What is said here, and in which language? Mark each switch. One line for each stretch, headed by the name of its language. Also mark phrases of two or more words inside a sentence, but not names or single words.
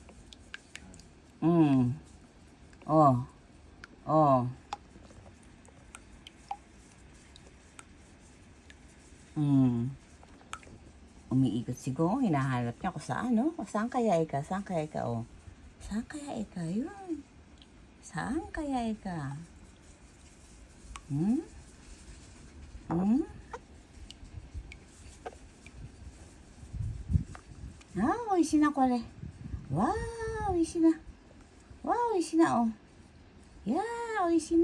Filipino: Oh. Oh. Umiikot si Gong. Hinahanap niya kung saan, no? Saan kaya ika? Saan kaya ika, oh? Saan kaya ika? Yun. Saan kaya ika?
Japanese: Ah, 美味しいな、これ。わー、美味しいな。わー、美味しいな、oh. いやー、美味しいな。